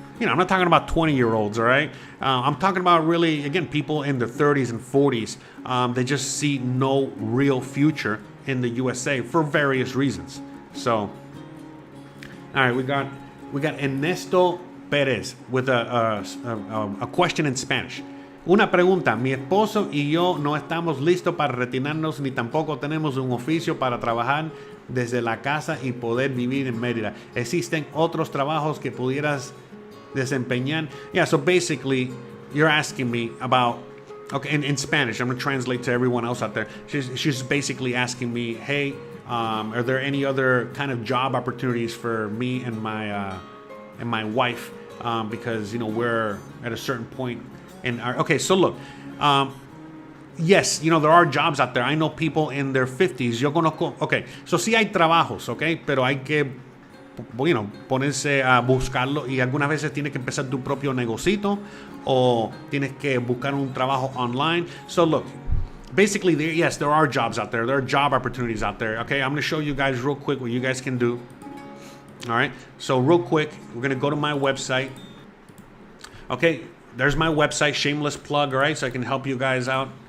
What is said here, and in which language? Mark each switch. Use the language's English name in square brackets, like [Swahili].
[English] I'm not talking about 20-year-olds, all right? I'm talking about really, again, people in their 30s and 40s. They just see no real future in the USA for various reasons. So, all right, we got Ernesto Perez with a question in Spanish. [Spanish] Una pregunta, mi esposo y yo no estamos listos para retirarnos ni tampoco tenemos un oficio para trabajar desde la casa y poder vivir en Mérida. ¿Existen otros trabajos que pudieras desempeñar? [English] Yeah, so basically, you're asking me about, okay, in Spanish, I'm going to translate to everyone else out there. She's basically asking me, hey, are there any other kind of job opportunities for me and my wife? Because, we're at a certain point in our, okay, so look, yes, there are jobs out there. I know people in their 50s. [Spanish] Yo conozco, [English] okay, so [Spanish] sí hay trabajos, okay, pero hay que ponerse a buscarlo y algunas veces tienes que empezar tu propio negocito o tienes que buscar un trabajo online. [English] So look, basically, yes, there are jobs out there. There are job opportunities out there. Okay, I'm going to show you guys real quick what you guys can do. All right, so real quick, we're going to go to my website. Okay, there's my website, shameless plug, all right, so I can help you guys out.